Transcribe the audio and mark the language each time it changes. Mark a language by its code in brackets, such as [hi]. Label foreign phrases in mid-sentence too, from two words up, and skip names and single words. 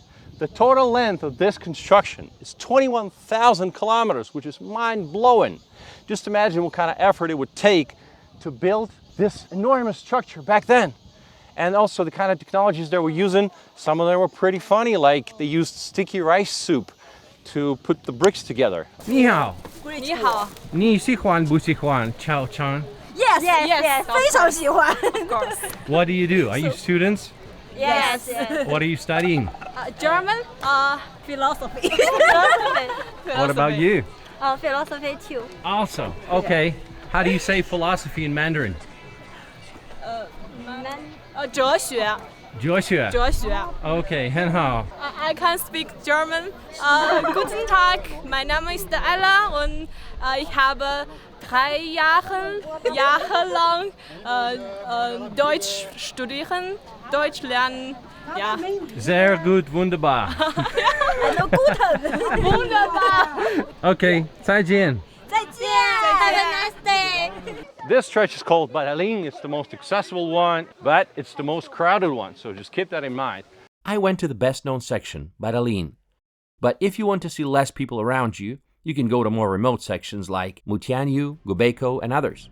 [en] The total length of this construction is 21,000 kilometers, which is mind-blowing. Just imagine what kind of effort it would take to build this enormous structure back then. And also the kind of technologies they were using, some of them were pretty funny, like they used sticky rice soup to put the bricks together. [zh] 你好，你好。你喜欢不喜欢超长 [en] Yes, yes, [zh] 非常喜欢。 [en] What do you do? Are you students? Yes. What are you studying? German, philosophy. What about you? Philosophy too. Awesome. Okay. How do you say philosophy in Mandarin? [zh] 哲学。 [en] Joshua. [zh] 哲学。 Okay, 很好。 [en] I can speak German. [de] Guten Tag, mein Name ist Ella und ich habe 3 Jahre lang Deutsch studieren, Deutsch lernen. Ja. Sehr gut, wunderbar. Wunderbar. [zh] Okay, 再见。再见. [en] Have a nice day. This stretch is called Badaling. It's the most accessible one, but it's the most crowded one, so just keep that in mind. I went to the best-known section, Badalin. But if you want to see less people around you, you can go to more remote sections like Mutianyu, Gubeikou, and others.